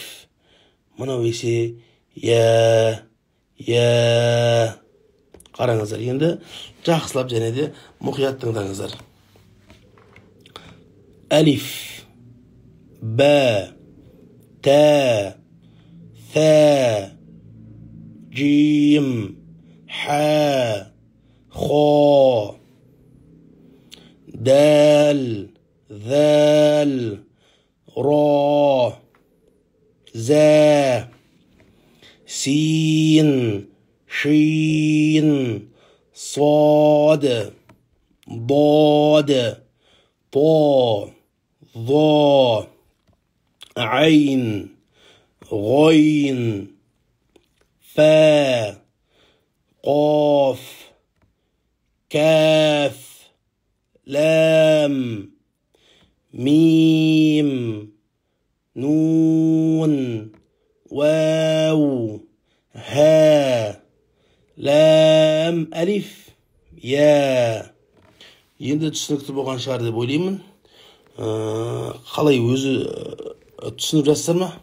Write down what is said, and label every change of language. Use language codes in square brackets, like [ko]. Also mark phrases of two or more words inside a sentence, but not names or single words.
[kk] Мынау есе я. Қараңыздар, енді жақсылап және де мұқият тыңдаңыздар. Әлиф, бә, тә, [ar] ثا جيم حا خا دال ذال را زا سين شين صاد ضاد طا ظا عين غين فا قاف كاف لام ميم نون واو ها لام ألف يا. [kk] Енді түсінікті болған шығар деп ойлаймын. Қалай өзі түсініп жатсыздар ма?